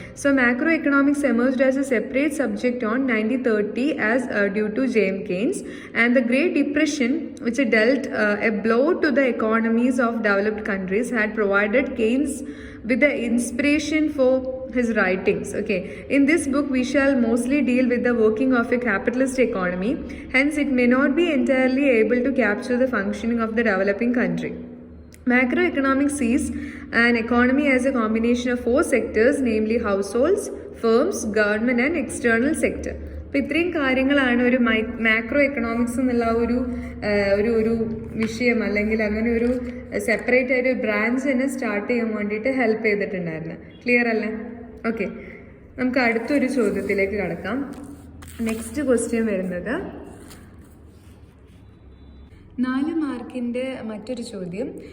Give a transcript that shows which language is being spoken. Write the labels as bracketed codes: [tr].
[en] So macroeconomics emerged as a separate subject on 1930 as due to James Keynes and the great depression which dealt a blow to the economies of developed countries had provided Keynes with the inspiration for his writings. Okay, in this book we shall mostly deal with the working of a capitalist economy, hence it may not be entirely able to capture the functioning of the developing country. Macroeconomics sees an economy as a combination of four sectors, namely households, firms, government and external sector. [ml] അപ്പോൾ ഇത്രയും കാര്യങ്ങളാണ് ഒരു macro economics എന്നുള്ള ഒരു ഒരു വിഷയം അല്ലെങ്കിൽ അങ്ങനെ ഒരു സെപ്പറേറ്റ് ആയിട്ട് ബ്രാഞ്ച് തന്നെ സ്റ്റാർട്ട് ചെയ്യാൻ വേണ്ടിയിട്ട് ഹെൽപ്പ് ചെയ്തിട്ടുണ്ടായിരുന്നു. ക്ലിയർ അല്ലേ? ഓക്കെ, നമുക്ക് അടുത്തൊരു ചോദ്യത്തിലേക്ക് കടക്കാം. നെക്സ്റ്റ് ക്വസ്റ്റ്യൻ വരുന്നത് 4 മാർക്കിൻ്റെ മറ്റൊരു ചോദ്യം.